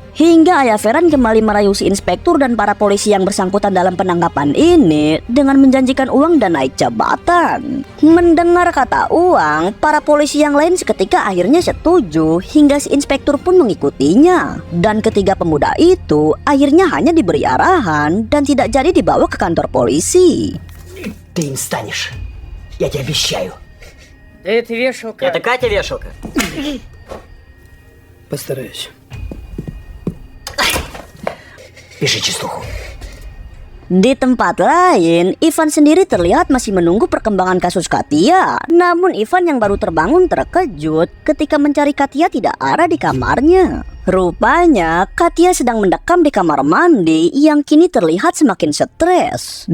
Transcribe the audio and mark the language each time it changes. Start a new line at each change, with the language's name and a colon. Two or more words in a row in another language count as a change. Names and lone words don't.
Indonesian: Hingga ayah Ferran kembali merayu si inspektur dan para polisi yang bersangkutan dalam penangkapan ini dengan menjanjikan uang dan naik jabatan. Mendengar kata uang, para polisi yang lain seketika akhirnya setuju hingga si inspektur pun mengikutinya. Dan ketiga pemuda itu akhirnya hanya diberi arahan dan tidak jadi dibawa ke kantor polisi.
Russian: Ты им станешь. Я тебе обещаю. Да это вешалка. Это Катя вешалка. Постараюсь. Пиши чистуху.
Indonesian: Di tempat lain, Ivan sendiri terlihat masih menunggu perkembangan kasus Katia. Namun Ivan yang baru terbangun terkejut ketika mencari Katia tidak ada di kamarnya. Rupanya Katia sedang mendekam di kamar mandi yang kini terlihat semakin stres.